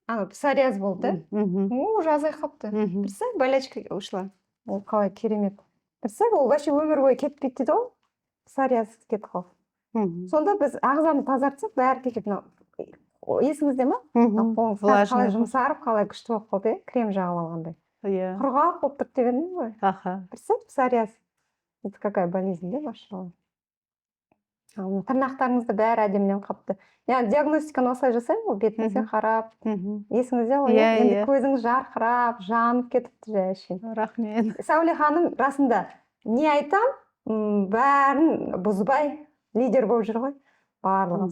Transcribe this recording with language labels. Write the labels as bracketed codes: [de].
[kk] Псориаз болды, уже азайып қалыпты. [ru] Представь, болячка ушла. [kk] Ол қалай керемет. [ru] Представь, [kk] ол [ru] вообще [kk] өмір бойы кетпейді дейді ғой. Псориаз кетіп қалды. Сонда біз ағзаны тазартсақ, бәрі кетеді. Есіңізде ма? Қолыңыз қалай жұмсарып, қалай күшті болып қалды, крем жағып алғандай. Құрғақ болып тұрды деп едім ғой. [ru] Представь, псориаз. Это какая болезнь, да, ваша? [kk] Тырнақтарыңызды бәрі әдемінен қапты. Яғни диагностиканы осылай жасаймын ғой, бетіңізге қарап. Есіңізде ғой, енді көзіңіз жарқырап, жанып кетіпті жәшін. Рахмет. Сәуле ханым, расында не айтам, бәрін бұзбай лидер болып жүр ғой. Барлығын.